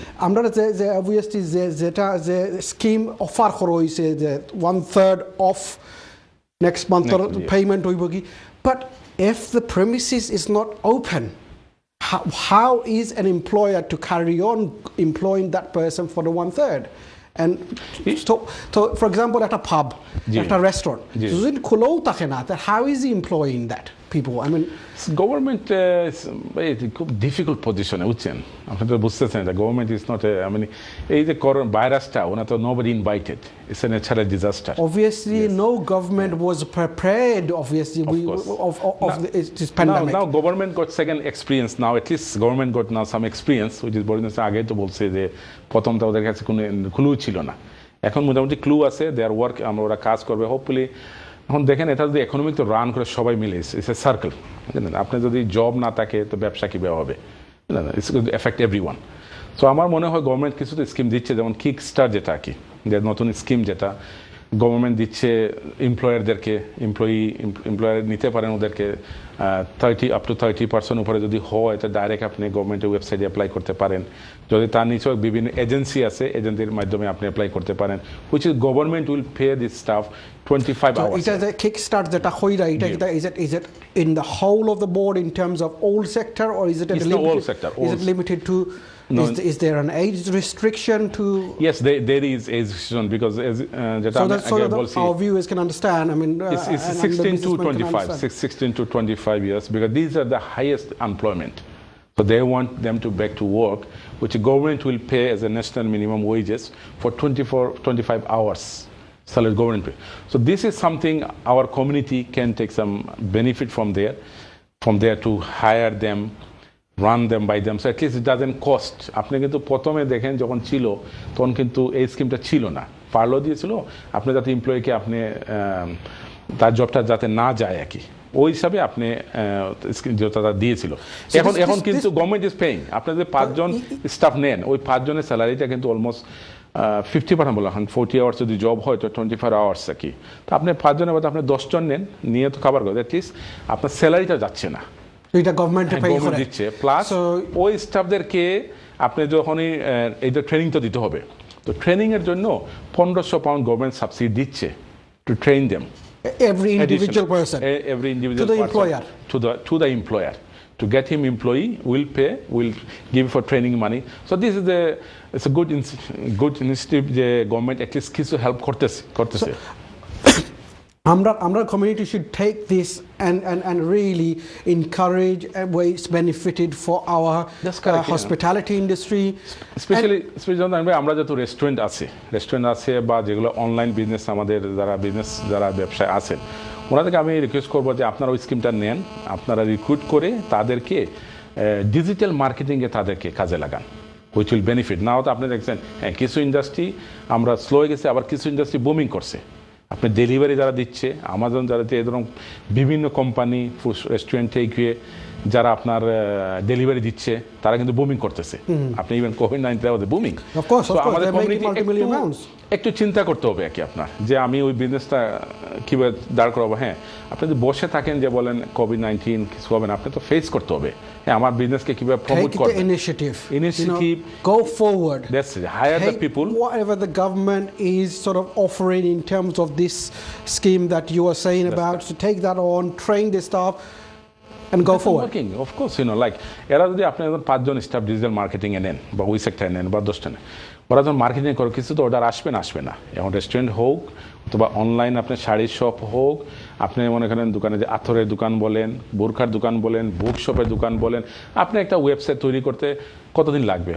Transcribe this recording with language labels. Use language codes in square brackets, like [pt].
[bn] আমরা যে obviously যেটা যে স্কিম অফার করা হয়েছে যে [en] 1/3 off next month payment [bn] হইব কি, [en] but if the premises is not open, how is an employer to carry on employing that person for the 1/3? And so for example at a pub, at a restaurant, [bn] যদি খোলাও থাকে না, [en] how is he employing that people? I mean [bn] government খুব difficult পজিশনে, বুঝছেন? আপনি তো বুঝতেছেন [en] government is not [bn] এই যে ভাইরাসটা, ওনা তো [en] Nobody invited, it's a natural disaster. Obviously no government was prepared, obviously, of this pandemic. Now government got second experience, now at least government got now some experience, which is [bn] বলছে আগে তো বলছে যে প্রথমটা ওদের কাছে কোনো ক্লু ছিল না, এখন মোটামুটি ক্লু আছে, [en] their work, [bn] ওরা কাজ করবে হোপফুলি। এখন দেখেন এটা যদি ইকোনমিক তো রান করে সবাই মিলে, [en] It's a circle. [bn] আপনি যদি জব না থাকে তো ব্যবসা কীভাবে হবে? [en] It's affect everyone. [bn] সো আমার মনে হয় গভর্নমেন্ট কিছু তো স্কিম দিচ্ছে, যেমন কিক স্টার যেটা কি, যে নতুন স্কিম যেটা গভর্নমেন্ট দিচ্ছে এমপ্লয়ারদেরকে, এমপ্লয়ার নিতে পারেন ওদেরকে 30% উপরে যদি হয় তো ডাইরেক্ট আপনি গভর্নমেন্টের ওয়েবসাইটে অ্যাপ্লাই করতে পারেন। যদি তার নিচেও বিভিন্ন এজেন্সি আছে, এজেন্সির মাধ্যমে আপনি অ্যাপ্লাই করতে পারেন, [en] Which is government will pay this staff 25 hours. It is a kickstart that is it in the whole of the board in terms of all sector, or is it It's the all sector. Is it limited to? No. Is there an age restriction to? Yes, there is age restriction because as so that our viewers can understand. I mean, it's 16 to 25, 16 to 25 years, because these are the highest employment. So they want them to back to work, which the government will pay as a national minimum wages for 25 hours. Salary government pay. So this is something our community can take some benefit from there to hire them, run them by them, so at least it doesn't cost. [bn] আপনি কিন্তু প্রথমে দেখেন যখন ছিল তখন কিন্তু এই স্কিমটা ছিল না, ফার্লো দিয়েছিল আপনি যাতে এমপ্লয়িকে আপনি তার জবটা যাতে না যায় আর কি, ওই হিসাবে আপনি যেটা দিয়েছিল। এখন কিন্তু [en] government is paying, [bn] আপনি যে 5 জন স্টাফ নেন ওই 5 জনের স্যালারিটা কিন্তু অলমোস্ট 50% বলা, 40 আওয়ার্স যদি জব হয় তো 24 আওয়ার্স আর কি। তো আপনি 5 জনের মধ্যে আপনি 10 জন নেন, নিয়ে তো খাবার করে, অ্যাটলিস্ট আপনার স্যালারিটা যাচ্ছে না, এটা গভর্নমেন্ট দিচ্ছে। প্লাস ওই স্টাফদেরকে আপনি যখনই এই যে ট্রেনিং তো দিতে হবে, তো ট্রেনিং এর জন্য 1500 পাউন্ড গভর্নমেন্ট সাবসিডি দিচ্ছে [en] To train them, every individual person to the employer, to the employer, to get him employee will give for training money. So this is it's a good initiative [bn] যে government at least কিছু help করতেছে। [en] Our community should take this and really encourage ways benefited for our hospitality industry, [bn] especially আমরা যত restaurant আছে বা যেগুলো online business, আমাদের যারা ব্যবসায় আছেন ওনাদেরকে আমি রিকোয়েস্ট করবো যে আপনারা ওই স্কিমটা নেন, আপনারা রিক্রুট করে তাদেরকে ডিজিটাল মার্কেটিংয়ে তাদেরকে কাজে লাগান, [en] Which will benefit. [bn] নাও তো আপনি দেখছেন কিছু ইন্ডাস্ট্রি আমরা স্লো হয়ে গেছে, আবার কিছু ইন্ডাস্ট্রি বুমিং করছে। আপনি ডেলিভারি যারা দিচ্ছে, আমাজন যারা এই ধরুন বিভিন্ন কোম্পানি রেস্টুরেন্টে গিয়ে যারা আপনার ডেলিভারি দিচ্ছে তারা কিন্তু বুমিং করতেছে। আপনি ইভেন কোভিড-19 বুমিং। আমাদের কমিউনিটি একটু চিন্তা করতে হবে কি আপনার, যে আমি ওই বিজনেসটা কীভাবে দাঁড় করাবো। হ্যাঁ, আপনি যদি বসে থাকেন যে বলেন কোভিড-19 কিছু হবে না, আপনি তো ফেস করতে হবে। হ্যাঁ, আমার বিজনেসকে কিভাবে প্রমোট করব, [en] initiative, go forward, that's it, hire the people, whatever the government is sort of offering in terms of this scheme that you are saying about, to take that on, train the staff and go forward. Working, of course, like [bn] এরা যদি আপনি 5 জন staff digital marketing এ নেন বা ওই সেক্টরে নেন বা 10টা নেন, ওরা যখন মার্কেটিং করে কিছু তো অর্ডার আসবে না। এখন রেস্টুরেন্ট হোক অথবা অনলাইন আপনার শাড়ির শপ হোক, আপনি মনে করেন দোকানে যে আথরের দোকান বলেন, বোরখার দোকান বলেন, বুক শপের দোকান বলেন, আপনি একটা ওয়েবসাইট তৈরি করতে কতদিন লাগবে?